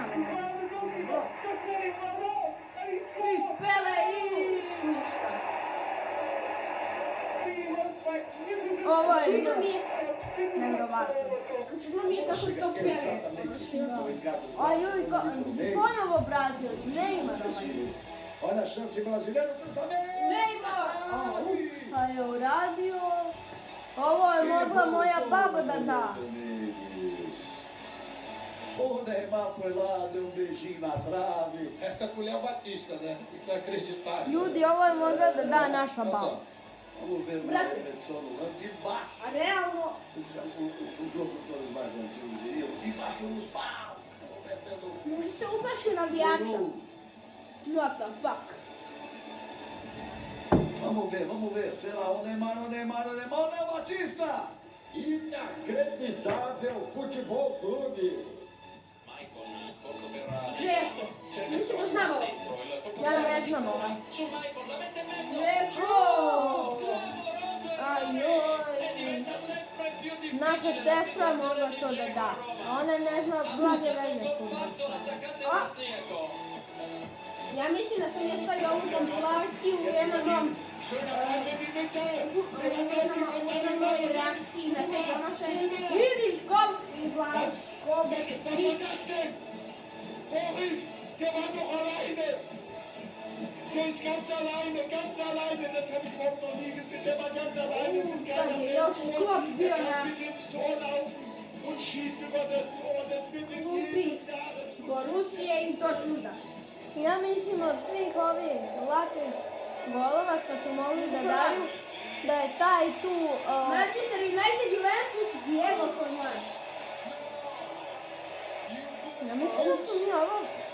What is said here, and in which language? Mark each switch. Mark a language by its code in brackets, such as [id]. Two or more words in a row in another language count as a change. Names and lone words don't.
[sr] I Pele i ništa. Ovo je Čudno mi je, nevjerovatno. čudno mi je kako to Pele. A ljudi, ponovo Brazil, Neymar [pt] Olha a chance brasileira, cruzamento! Neymar! [sr] šta je uradio. Ovo je mogla moja baba da da. [pt] O Neymar foi lá, deu beijinho na trave. Essa colher é o Batista, né? Inacreditável. [sr] Ljudi, ovo je mogla da da naša [pt] Olha [sr] baba. [pt] só. Vamos ver na edição do lado, de baixo. [sr] A realno, [pt] Os locutores mais antigos diriam, de baixo nos paus. [sr] može se uplaši navijača. [en] What the fuck? [pt] Vamos ver. Será o Neymar, Léo Batista! Inacreditável Futebol Clube. [sr] Džeko, nisi mu znamo. Ja ne znam ovaj. Džeko! Ajoj. Naša sestra mogla to da da. A ona ne zna blage veze fudbalska. Ja mislim da sam je stavio ovu kompilaciju u jednom reakciji na te promašaje. Vidiš gol i Blaskovski. Boris, [de] der war doch alleine. Der ist ganz alleine. Das habe ich überhaupt noch nie gesehen. Der war ganz alleine. Das ist [sr] Kad je još klop bio na [de] bis ins Tor laufen und schießt über das Tor. Das wird in [sr] klupi Borusije iz Dortmunda. Ja mislim od svih ovih lakih golova što su mogli da daju, da je taj tu... Manchester United, Juventus, Diego Forlan. Ja mislim da smo mi ovo...